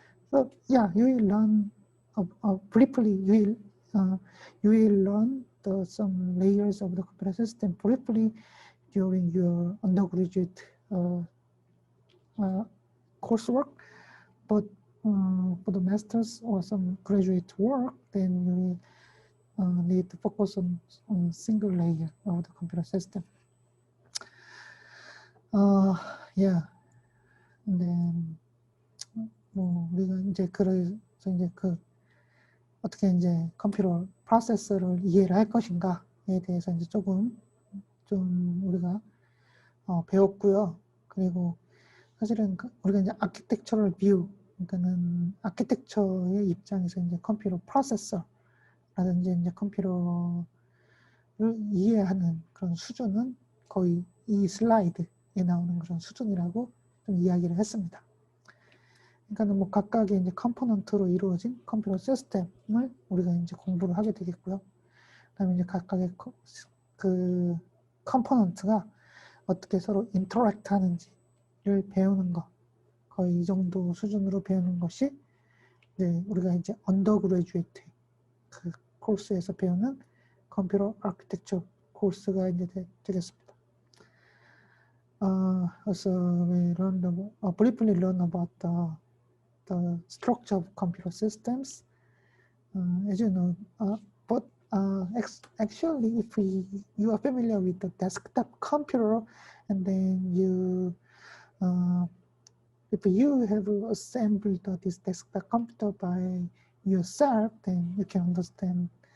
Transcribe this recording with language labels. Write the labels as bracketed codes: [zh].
[en] So yeah, you will learn briefly. You will learn some layers of the computer system briefly during your undergraduate coursework, but for the master's or some graduate work, then you will need to focus on single layer of the computer system. Yeah, and then [ko] 우리가 이제 그래서 이제 어떻게 이제 컴퓨터 프로세서를 이해를 할 것인가에 대해서 이제 좀 우리가 배웠고요. 그리고 사실은 우리가 이제 아키텍처럴 뷰, 그러니까는 아키텍처의 입장에서 이제 컴퓨터 프로세서라든지 이제 컴퓨터를 이해하는 그런 수준은 거의 이 슬라이드에 나오는 그런 수준이라고 좀 이야기를 했습니다. 그러니까 뭐 각각의 이제 컴포넌트로 이루어진 컴퓨터 시스템을 우리가 이제 공부를 하게 되겠고요. 그다음에 이제 각각의 그 컴포넌트가 어떻게 서로 인터랙트 하는지를 배우는 것, 거의 이 정도 수준으로 배우는 것이 이제 우리가 이제 언더그래주에이트 그 코스에서 배우는 컴퓨터 아키텍처 코스가 이제 되겠습니다. [en] Also we briefly learn about the structure of computer systems, as you know, but actually if you are familiar with the desktop computer, and then if you have assembled this desktop computer by yourself, then you can understand